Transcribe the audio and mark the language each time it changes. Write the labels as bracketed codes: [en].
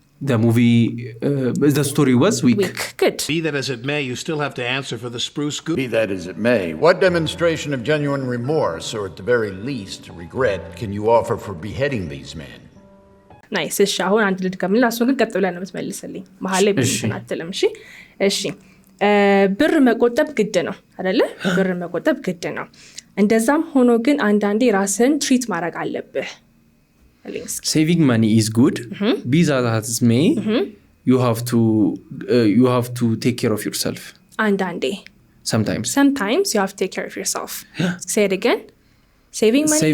[en] the movie the story was weak good Be that as it may you still have to answer for the spruce goose Be that as it may, what demonstration of genuine remorse, or at the very least regret, can you offer for beheading these men? [am] nice እሺ አሁን አንድ ልድገምልህ እሱን ግን ቀጥ ብለህ ነው የምትመልስልኝ መሀል ላይ ብቻ አትልም እሺ ብር መቆጠብ ግድ ነው አይደለ ብር መቆጠብ ግድ ነው እንደዛም ሆኖ ግን አንዳንዴ ራስን ትሪት ማድረግ አለብህ [en] saving money is good be that as it may you have to take care of yourself [am] አንዳንዴ [en] sometimes you have to take care of yourself say it again saving